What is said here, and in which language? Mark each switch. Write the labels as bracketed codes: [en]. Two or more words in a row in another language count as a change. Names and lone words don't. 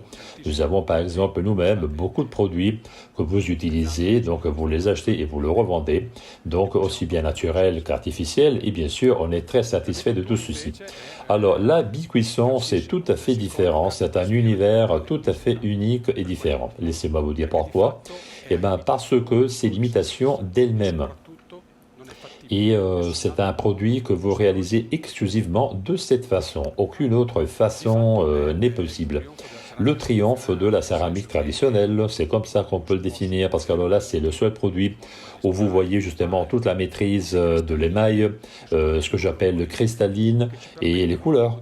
[fr] Nous avons par exemple nous-mêmes beaucoup de produits que vous utilisez, donc vous les achetez et vous le revendez, donc aussi bien naturel qu'artificiel, et bien sûr on est très satisfait de tout ceci. Alors la bicuisson c'est tout à fait différent, c'est un univers tout à fait unique et différent. Laissez-moi vous dire pourquoi. Eh bien parce que c'est l'imitation d'elle-même. [it] tutto non è fattibile. [fr] Et c'est un produit que vous réalisez exclusivement de cette façon. Aucune autre façon n'est possible. Le triomphe de la céramique traditionnelle, c'est comme ça qu'on peut le définir, parce que alors là, c'est le seul produit où vous voyez justement toute la maîtrise de l'émail, ce que j'appelle cristalline, et les couleurs.